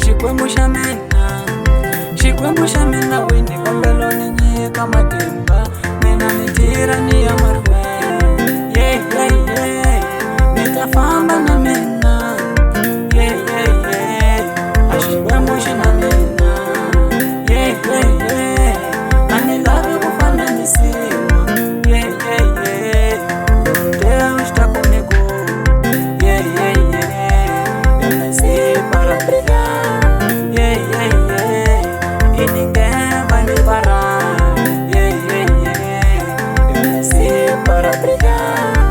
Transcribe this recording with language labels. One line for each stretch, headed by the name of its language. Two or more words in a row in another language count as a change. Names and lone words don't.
Tsonga: Xikwembu xa mina, Xikwembu xa mina weni kombela ni nyika matimba mina ni tirha ni ya mahlweni.
English: Yeah, yeah, yeah,
Tsonga: ni ta famba na mina.
English: Yeah, yeah, yeah,
Tsonga: a Xikwembu xi na mina.
English: Yeah, yeah, yeah,
Tsonga: a ni lavi ku fananisiwa.
English: Yeah, yeah, yeah,
Portuguese: Deus tá comigo.
English: Yeah, yeah, yeah,
Portuguese: eu nasci para brigar.
English: Yeah, yeah, yeah,
Portuguese: e ninguém vai me parar.
English: Yeah, yeah, yeah,
Portuguese: eu nasci para brigar.